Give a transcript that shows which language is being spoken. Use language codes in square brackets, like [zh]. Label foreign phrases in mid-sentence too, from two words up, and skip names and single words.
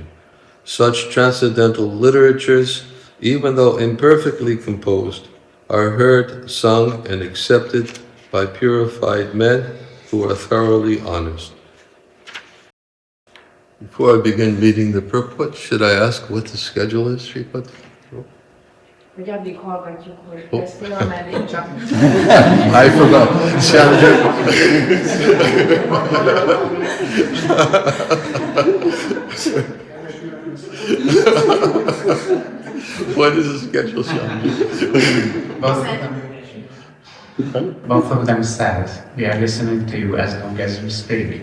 [en] Such transcendental literatures, even though imperfectly composed, are heard, sung, and accepted by purified men who are thoroughly honest. Before I begin reading the purport, should I ask what the schedule is, Sripati? [hu] Hogy addig hallgatjuk, hogy beszél, ameddig csak... [en] I forgot. What is the schedule, Shyamji? Both of them said, we are listening to you as long as you speak.